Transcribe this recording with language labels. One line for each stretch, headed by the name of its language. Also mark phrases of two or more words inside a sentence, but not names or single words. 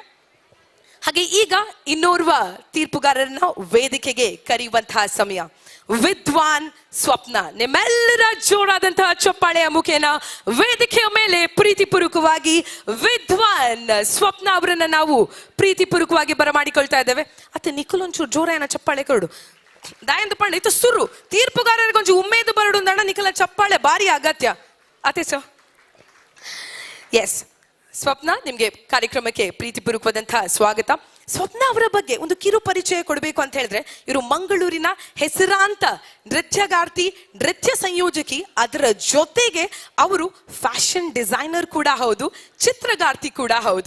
Kannada: ಹಾಗೆ ಈಗ ಇನ್ನೋರ್ವ ತೀರ್ಪುಗಾರರನ್ನ ವೇದಿಕೆಗೆ ಕರೆಯುವಂತಹ ಸಮಯ. ವಿದ್ವಾನ್ ಸ್ವಪ್ನ. ನಿಮ್ಮೆಲ್ಲರ ಜೋರಾದಂತಹ ಚಪ್ಪಾಳೆಯ ಮುಖೇನ ವೇದಿಕೆಯ ಮೇಲೆ ಪ್ರೀತಿಪೂರ್ವಕವಾಗಿ ವಿದ್ವಾನ್ ಸ್ವಪ್ನ ಅವರನ್ನ ನಾವು ಪ್ರೀತಿಪೂರ್ವಕವಾಗಿ ಬರಮಾಡಿಕೊಳ್ತಾ ಇದ್ದೇವೆ.
Tulu: ಅತ್ತೆ ನಿಖಲ್ ಒಂಚೂರು ಜೋರ ಏನ ಚಪ್ಪಾಳೆ ಕೊಡು ದಾಯಂದು ಪಂಡ ಇತ್ತು ಸುರು ತೀರ್ಪುಗಾರರಿಗೆ ಉಮ್ಮೇದು ಬರಡು ಅಂದಣ ನಿಖಲ ಚಪ್ಪಾಳೆ ಭಾರಿ ಅಗತ್ಯ. ಅತ್ತೆ ಸರ್.
Kannada: ಎಸ್, ಸ್ವಪ್ನ ನಿಮ್ಗೆ ಕಾರ್ಯಕ್ರಮಕ್ಕೆ ಪ್ರೀತಿಪೂರ್ವಕವಾದಂತಹ ಸ್ವಾಗತ. ಸ್ವಪ್ನ ಅವರ ಬಗ್ಗೆ ಒಂದು ಕಿರು ಪರಿಚಯ ಕೊಡಬೇಕು ಅಂತ ಹೇಳಿದ್ರೆ ಇವರು ಮಂಗಳೂರಿನ ಹೆಸರಾಂತ ನೃತ್ಯಗಾರ್ತಿ, ನೃತ್ಯ ಸಂಯೋಜಕಿ. ಅದರ ಜೊತೆಗೆ ಅವರು
English: fashion designer
Kannada: ಕೂಡ ಹೌದು, ಚಿತ್ರಗಾರ್ತಿ ಕೂಡ ಹೌದು.